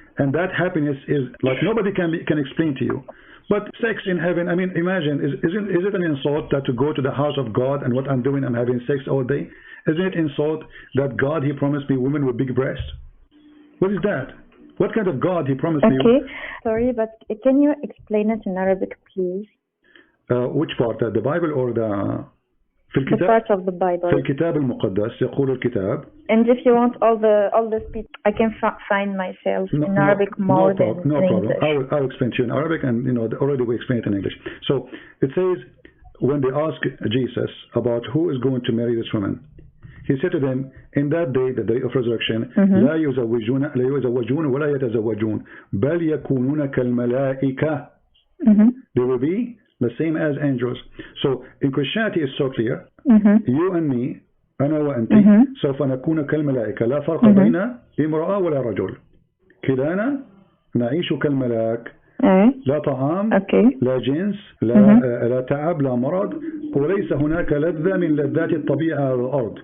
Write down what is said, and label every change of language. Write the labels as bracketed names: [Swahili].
[English] And that happiness is like nobody can explain to you. But sex in heaven, I mean, imagine, is it an insult that to go to the house of God and what I'm doing, I'm having sex all day? Isn't it insult that God, he promised me women with big breasts? What is that? What kind of God he promised me? Okay, sorry, but can you explain it in Arabic, please? Which part? The Bible or the... The part of the Bible. [Arabic] في الكتاب المقدس يقول الكتاب. [English] And if you want all the speech, I can find myself in Arabic more than in English. I'll explain to you in Arabic, and already we explained it in English. So it says when they ask Jesus about who is going to marry this woman, he said to them, in that day, the day of resurrection, [Arabic] لا يزوجون ولا يتزوجون بل يكونون كالملائكة. [English] They will be the same as angels. So in Christianity it's so clear. You and me, [Arabic] أنا وأنت سوف نكون كالملائكة لا فرق بين امرأة ولا رجل. كلانا نعيش كالملاك. لا طعام لا جنس لا تعب لا مرض، وليس هناك لذة من لذات الطبيعة على الأرض.